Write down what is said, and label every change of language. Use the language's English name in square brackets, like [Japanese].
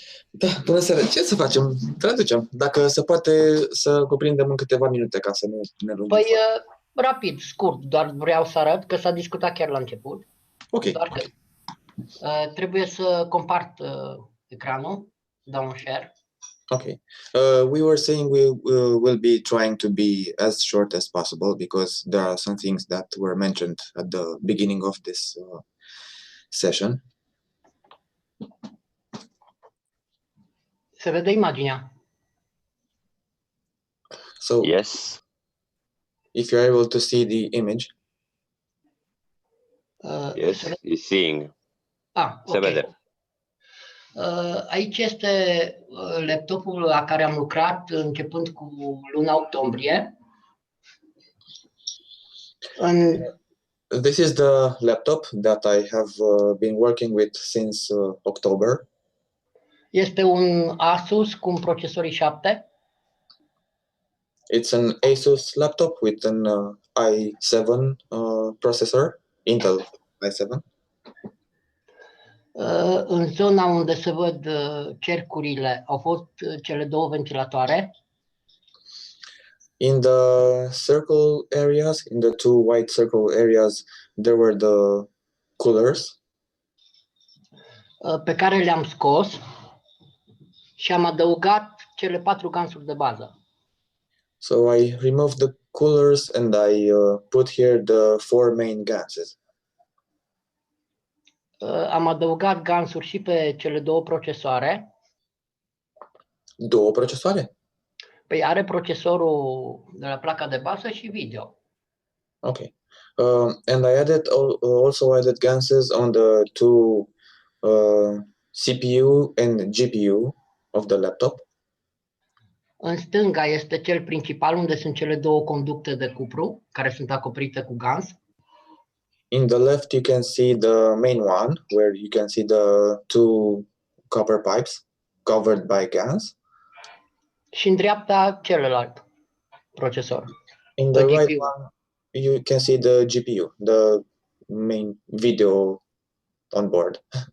[Romanian] da, bună seara. Ce să facem? Traducem. Dacă se poate să cuprindem în câteva minute ca să nu ne lungim. Păi, rapid, scurt, doar vreau să arăt că s-a discutat chiar la început. Ok. Doar că trebuie să compart ecranul, dau un share. Okay. [English] We were saying we will be trying to be as short as possible because there are some things that were mentioned at the beginning of this session. [Romanian] Se vede imaginea. [English] So yes, if you're able to see the image. Yes, he's seeing. [Romanian] Se vede. Aici este laptopul la care am lucrat începând cu luna octombrie. [English] This is the laptop that I have been working with since October. [Romanian] Este un Asus cu un procesor i7. [English] It's an Asus laptop with an i7 processor, Intel i7. [Romanian] În zona unde se văd cercurile au fost cele două ventilatoare. [English] In the circle areas, in the two white circle areas, there were the coolers. [Romanian] Pe care le-am scos și am adăugat cele 4 gansuri de bază. [English] So I removed the coolers and I put here the 4 main gases. [Romanian] Am adăugat gansuri și pe cele două procesoare. Două procesoare? Păi are procesorul de la placa de bază și video. Okay. [English] And I also added gases on the two CPU and GPU of the laptop. [Romanian] În stânga este cel principal, unde sunt cele două conducte de cupru, care sunt acoperite cu gans. [English] In the left, you can see the main one, where you can see the two copper pipes covered by GANs. [Romanian] Și în dreapta celălalt procesor. [English] In the right one, you can see the GPU, the main video on board.